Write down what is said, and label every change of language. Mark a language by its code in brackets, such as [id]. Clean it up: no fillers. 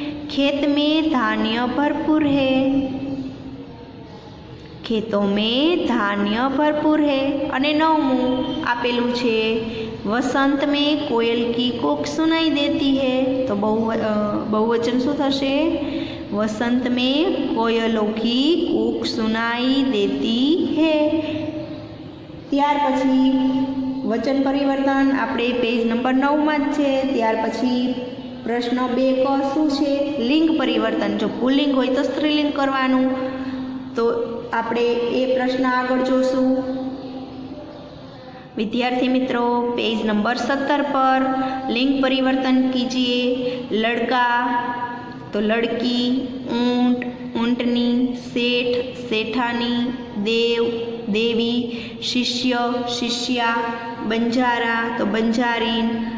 [hi] खेत में धान्य भरपूर है, खेतों में धान्य भरपूर है. [gu] અને 9મું આપેલું છે [hi] वसंत में कोयल की कूक सुनाई देती है, तो बहुवचन [gu] શું થશે? [hi] वसंत में कोयलों की कूक सुनाई देती है. [gu] ત્યાર પછી વચન પરિવર્તન આપણે પેજ નંબર 9માં જ છે. ત્યાર પછી પ્રશ્ન 2 ક શું છે? લિંગ પરિવર્તન. જો પુલ્લિંગ હોય તો સ્ત્રીલિંગ કરવાનું, તો આપણે એ પ્રશ્ન આગળ જોશું. [hi] विद्यार्थी मित्रों पेज नंबर 17 पर लिंग परिवर्तन कीजिए. लड़का तो लड़की. ऊंट ऊंटनी. सेठ सेठानी. देव देवी. शिष्य शिष्या. बंजारा तो बंजारीन.